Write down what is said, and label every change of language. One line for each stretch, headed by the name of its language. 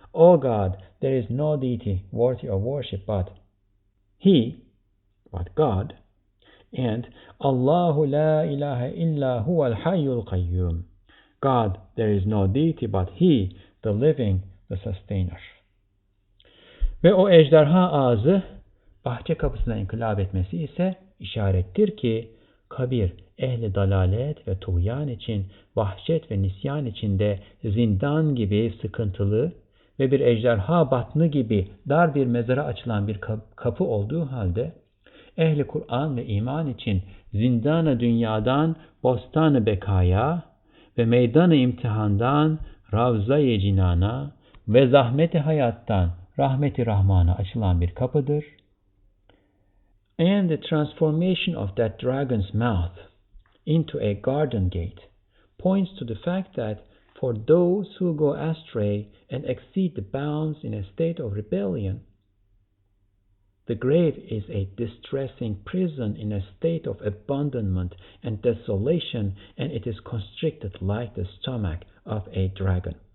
English: O God, there is no deity worthy of worship but God, and
Arabic: Allahu la ilaha illa huwa al-hayyul qayyum.
English: God, there is no deity but He, the living, the sustainer.
Turkish: Ve o ejderha ağzı bahçe kapısına inkılap etmesi ise işarettir ki kabir, ehli dalalet ve tuğyan için, vahşet ve nisyan içinde zindan gibi sıkıntılı ve bir ejderha batını gibi dar bir mezara açılan bir kapı olduğu halde, ehli Kur'an ve iman için zindan-ı dünyadan bostan-ı bekaya ve meydan-ı imtihandan ravza-i cinana ve zahmet-i hayattan rahmet-i rahmana açılan bir kapıdır.
English: And the transformation of that dragon's mouth into a garden gate points to the fact that for those who go astray and exceed the bounds in a state of rebellion, the grave is a distressing prison in a state of abandonment and desolation, and it is constricted like the stomach of a dragon.